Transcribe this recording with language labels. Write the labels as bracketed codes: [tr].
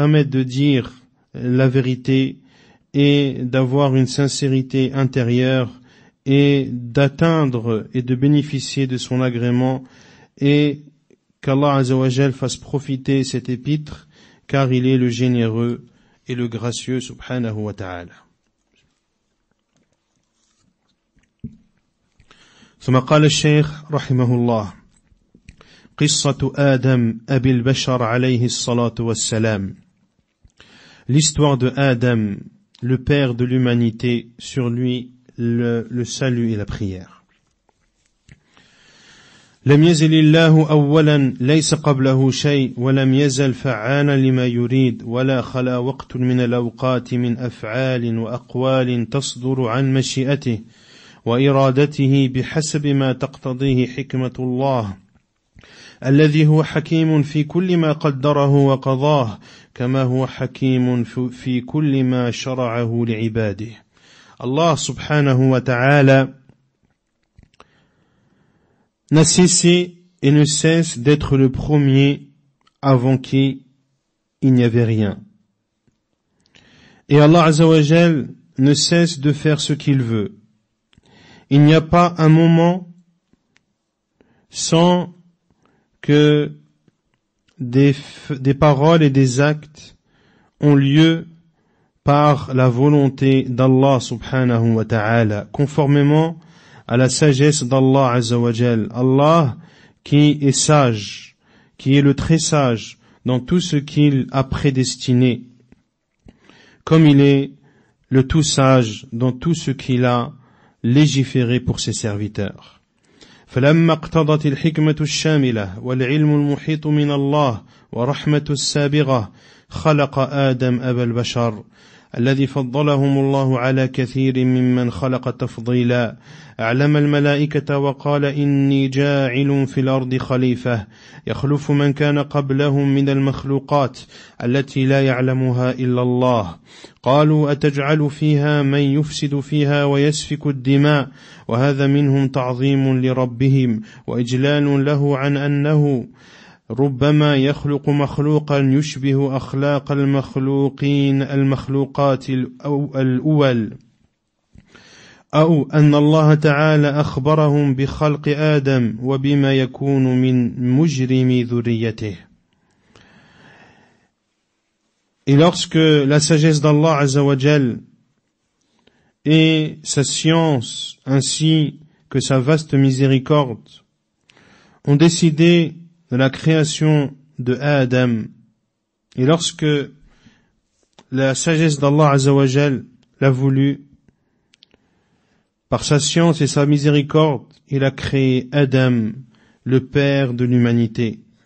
[fr] de dire la vérité et d'avoir une sincérité intérieure et d'atteindre et de bénéficier de son agrément, et qu'Allah Azza wa Jal fasse profiter cet épître, car il est le généreux et le gracieux subhanahu wa ta'ala. [ar] ثم قال الشيخ رحمه الله: قصة آدم أبي البشر عليه الصلاة والسلام. [fr] L'histoire de Adam, le père de l'humanité, sur lui le salut et la prière. [ar] لم يزل الله أولا ليس قبله شيء ولم يزل فعالا لما يريد ولا خلا وقت من الأوقات من أفعال وأقوال تصدر عن مشيئته وإرادته بحسب ما تقتضيه حكمة الله الذي هو حكيم في كل ما قدره وقضاه كما هو حكيم في كل ما شرعه لعباده. [fr] Allah subhanahu wa ta'ala n'a cessé et ne cesse d'être le premier avant qui il n'y avait rien. Et Allah Azza wa Jal ne cesse de faire ce qu'il veut. Il n'y a pas un moment sans que des paroles et des actes ont lieu par la volonté d'Allah subhanahu wa ta'ala, conformément à la sagesse d'Allah Azza wa Jal. Allah qui est sage, qui est le très sage dans tout ce qu'il a prédestiné, comme il est le tout sage dans tout ce qu'il a légiféré pour ses serviteurs. [ar] فلما اقتضت الحكمة الشاملة والعلم المحيط من الله ورحمة السابغة خلق آدم أبا البشر الذي فضلهم الله على كثير ممن خلق تفضيلا أعلم الملائكة وقال إني جاعل في الأرض خليفة يخلف من كان قبلهم من المخلوقات التي لا يعلمها إلا الله قالوا أتجعل فيها من يفسد فيها ويسفك الدماء وهذا منهم تعظيم لربهم وإجلال له عن أنه ربما يخلق مخلوقا يشبه أخلاق المخلوقات الأول أو أن الله تعالى أخبرهم بخلق آدم وبما يكون من مجرم ذريته. [fr] Et lorsque la sagesse d'Allah Azza wa Jal et sa science ainsi que sa vaste miséricorde ont décidé de la création de Adam, et lorsque la sagesse d'Allah Azza wa Jal l'a voulu, par sa science et sa miséricorde, il a créé Adam, le père de l'humanité.